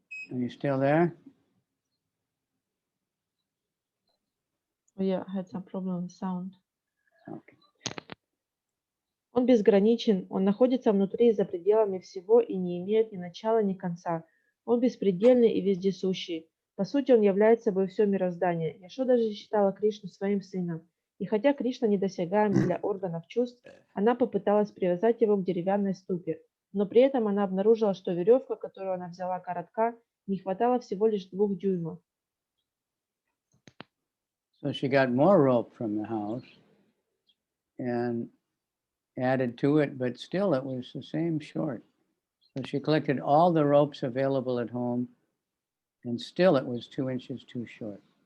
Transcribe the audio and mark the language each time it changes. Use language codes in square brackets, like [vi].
[en] Are you still there? Oh, yeah, I had some problem with sound. Okay. [ru] Он безграничен, он находится внутри и за пределами всего и не имеет ни начала, ни конца. Он беспредельный и вездесущий. По сути, он является собой все мироздание. Яшода же считала Кришну своим сыном. И хотя Кришна недосягаем для органов чувств, она попыталась привязать его к деревянной ступе. Но при этом она обнаружила, что веревка, которую она взяла коротка, не хватало всего лишь 2 дюймов. [en] So she got more rope from the house and added to it, but still it was the same short. So she collected all the ropes available at home, and still it was 2 inches too short.